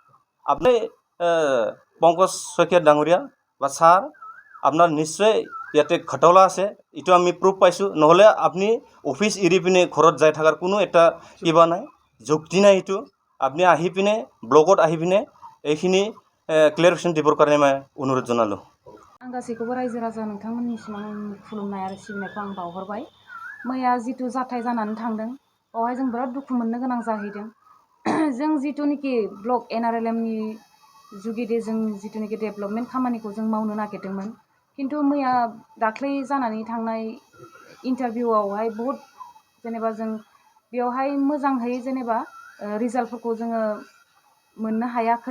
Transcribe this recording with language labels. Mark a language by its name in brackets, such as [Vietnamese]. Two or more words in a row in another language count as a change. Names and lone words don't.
[Assamese] আপুনি পংকজ শইকীয়া ডাঙৰীয়া বা ছাৰ আপোনাৰ নিশ্চয় ইয়াতে ঘাটলা আছে, এইটো আমি প্ৰুফ পাইছোঁ। নহ'লে আপুনি অফিচ এৰি পিনে ঘৰত যাই থকাৰ কোনো এটা কিবা নাই, যুক্তি নাই। এইটো আপুনি আহি পিনে ব্লগত আহি পিনে এইখিনি ক্লিয়াৰিফিকেশ্যন দিবৰ কাৰণে মই অনুৰোধ জনালোঁ। [Bodo] आं गासैखौबो रायजो राजा नोंथांमोननिसिम आं खुलुमनाय आरो सिबिनायखौ आं बावहरबाय। मैया जिथु जाथाय जानानै थांदों बेवहाय जों बिराद दुखु मोननो गोनां जाहैदों। जों जिथुनिखि ब्लक NRLMनि जुगिदे जों जिथुनिखि डेभेलपमेन्ट खामानिखौ जों मावनो नागिरदोंमोन, खिन्थु मैया दाख्लै जानानै थांनाय इन्टारभिउआवहाय बहुद जेनेबा जों बेवहाय मोजाङै जेनेबा रिजाल्टफोरखौ जोङो मोननो हायाखै।